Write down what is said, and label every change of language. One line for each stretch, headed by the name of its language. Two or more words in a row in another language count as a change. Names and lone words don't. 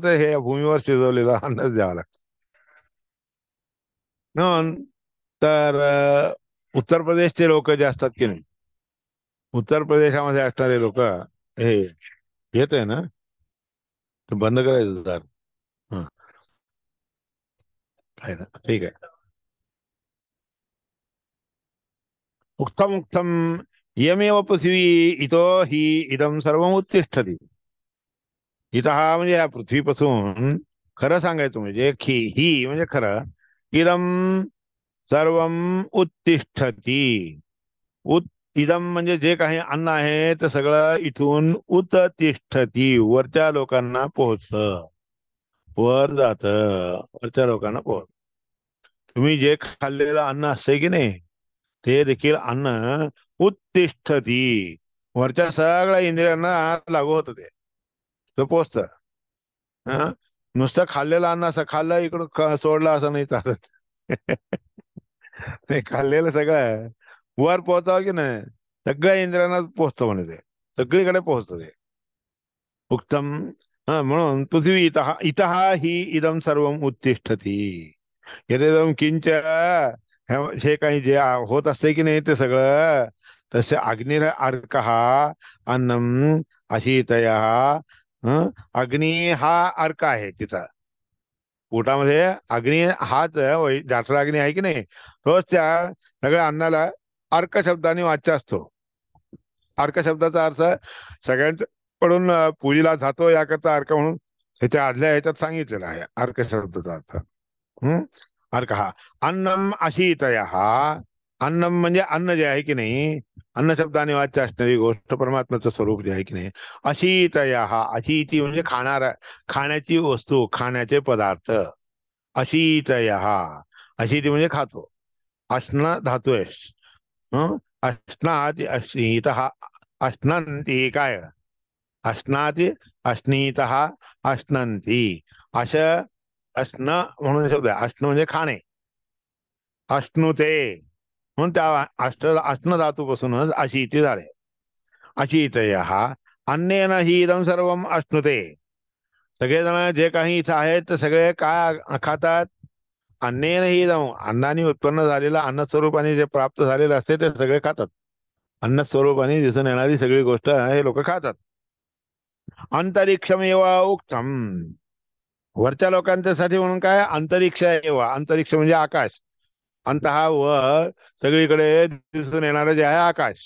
Marathi: तर हे भूमीवर शिजवलेलं अन्नच द्यावं लागतं. म्हणून तर उत्तर प्रदेशचे लोक जे असतात की नाही, उत्तर प्रदेशामध्ये असणारे लोक हे येत आहे ना, ते बंद करायचं जर. हा, आहे ना, ठीक आहे.
Sanskrit: उक्तम उक्तम यमेव पृथ्वी इतो हि इदम सर्व उत्तिष्ठती.
Marathi: इथं म्हणजे या पृथ्वीपासून खरं सांगायचं म्हणजे ही म्हणजे खरं,
Sanskrit: इदम सर्वम उत्तिष्ठती. उत इदम
Marathi: म्हणजे जे काही अन्न आहे ते सगळं इथून उत्तिष्ठती, वरच्या लोकांना पोहोचत, वर जात, वरच्या लोकांना पोहोच. तुम्ही जे खाल्लेलं अन्न असतंय की नाही, ते देखील अन्न उत्तिष्ठती, वरच्या सगळ्या इंद्रियांना लागू होतं, ते पोचतं. हा, नुसतं खाल्लेलं अन्न असं खाल्लं इकडं सोडलं असं नाही चालत. ते खाल्लेलं सगळं वर पोहोचावं की नाही, सगळ्या इंद्रियांना पोहोचतं म्हणे, ते सगळीकडे पोहोचतं ते उत्तम. हा, म्हणून
Sanskrit: पृथ्वी इतः इतः ही इदम सर्व उत्तिष्ठती. यदेदम किंच
Marathi: हे काही जे होत असते की नाही ते सगळं, तसे
Sanskrit: अग्निर अर्कः अन्नम अशीतया.
Marathi: अग्नी हा अर्क आहे तिचा. पोटामध्ये अग्नी हाच जाठरा अग्नी आहे की नाही, तोच त्या सगळ्या अन्नाला अर्क शब्दाने वाच्य असतो. अर्क शब्दाचा अर्थ सगळ्यांकडून पूजेला जातो याकरता अर्क म्हणून ह्याच्या आदल्या ह्याच्यात सांगितलेला आहे अर्क शब्दाचा अर्थ.
Sanskrit: हम्म, अर्क हा अन्नम अशीतया.
Marathi: अन्नम म्हणजे अन्न जे आहे की नाही, अन्न शब्दाने वाच्य असणारी गोष्ट परमात्म्याचं स्वरूप जे आहे की नाही, अशीतया. अशीती म्हणजे खाणारा, खाण्याची वस्तू, खाण्याचे पदार्थ. अशीतया. अशीती म्हणजे खातो. अश्न धातू आहे.
Sanskrit: अश्नाति अश्नीत, अश्नंती काय, अश्नाति अश्नीत अश्नंती, अश अश्न
Marathi: म्हणून शब्द आहे. अश्न म्हणजे खाणे, अश्नुते म्हणून त्या अश्न धातूपासूनच अशीती झाले.
Sanskrit: अशीतय अन्नेन हि इदं सर्व अश्नुते.
Marathi: सगळेजण जे काही इथं आहेत ते सगळे काय खातात?
Sanskrit: अन्नेन हि इदं,
Marathi: अन्नाने उत्पन्न झालेलं, अन्न स्वरूपाने जे प्राप्त झालेलं असते ते सगळे खातात. अन्न स्वरूपाने दिसून येणारी सगळी गोष्ट हे लोक खातात.
Sanskrit: अंतरिक्षमेव उक्तम.
Marathi: वरच्या लोकांच्यासाठी म्हणून काय,
Sanskrit: अंतरिक्ष एव,
Marathi: अंतरिक्ष म्हणजे आकाश. अंतहा वर, सगळीकडे दिसून येणारं जे आहे आकाश.